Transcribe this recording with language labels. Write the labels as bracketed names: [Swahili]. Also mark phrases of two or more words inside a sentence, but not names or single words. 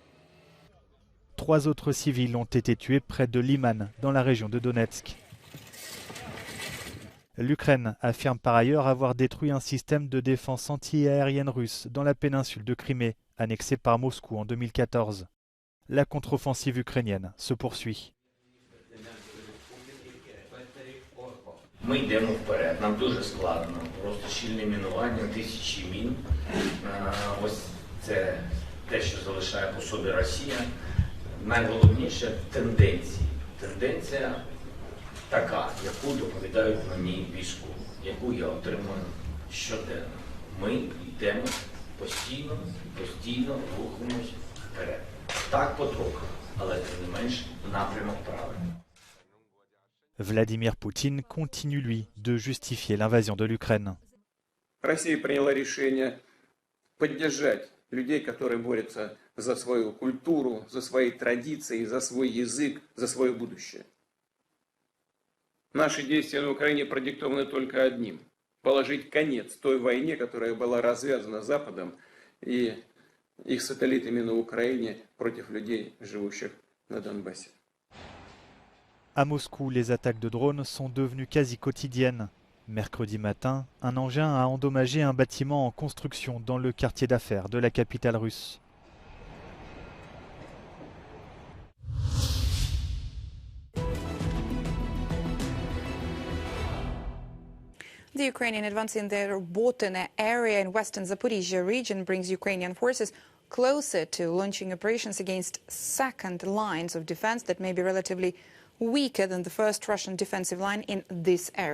[French] 3 autres civils ont été tués près de Liman, dans la région de Donetsk. L'Ukraine affirme par ailleurs avoir détruit un système de défense anti-aérienne russe dans la péninsule de Crimée, annexée par Moscou en 2014. La contre-offensive ukrainienne se poursuit. [Ukrainian] Ми йдемо вперед, нам дуже складно, просто щільне мінування, тисячі мін. Ось це те, що залишає по собі Росія. Найголовніше – тенденції. Тенденція така, яку доповідають мені військові, яку я отримую щоденно. Ми йдемо постійно рухаємось вперед. Так потроху, але тим не менш напрямок правильний. [French] Vladimir Poutine continue, lui, de justifier l'invasion de l'Ukraine. [Russian] Россия приняла решение поддержать людей, которые борются за свою культуру, за свои традиции, за свой язык, за свое будущее. Наши действия на Украине продиктованы только одним – положить конец той войне, которая была развязана Западом и их сателлитами на Украине против людей, живущих на Донбассе. [French] À Moscou, les attaques de drones sont devenues quasi quotidiennes. Mercredi matin, un engin a endommagé un bâtiment en construction dans le quartier d'affaires de la capitale russe. [English] The Ukrainian advance in the Robotyne area in western Zaporizhzhia region brings Ukrainian forces closer to launching operations against second lines of defense that may be relatively weaker than the first Russian defensive line in this area.